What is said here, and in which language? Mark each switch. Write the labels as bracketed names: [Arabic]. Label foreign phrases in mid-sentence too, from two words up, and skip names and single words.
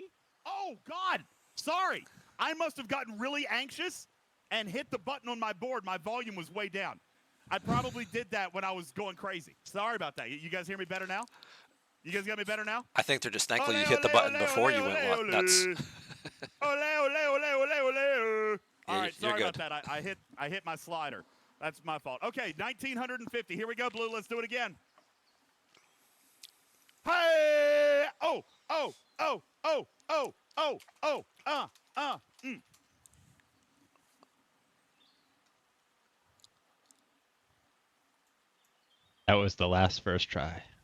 [English] Oh, God. Sorry. I must have gotten really anxious and hit the button on my board. My volume was way down. I probably did that when I was going crazy. Sorry about that. You guys hear me better now? You guys got me better now? I think they're just thankful Ole, you hit the ole, button ole, before ole, you went ole, nuts. Ole, ole, ole, ole, ole. All Yeah, right, you're sorry about good. that. I hit my slider. That's my fault. Okay, 1,950. Here we go, Blue. Let's do it again. Hey! Oh! That was the last first try.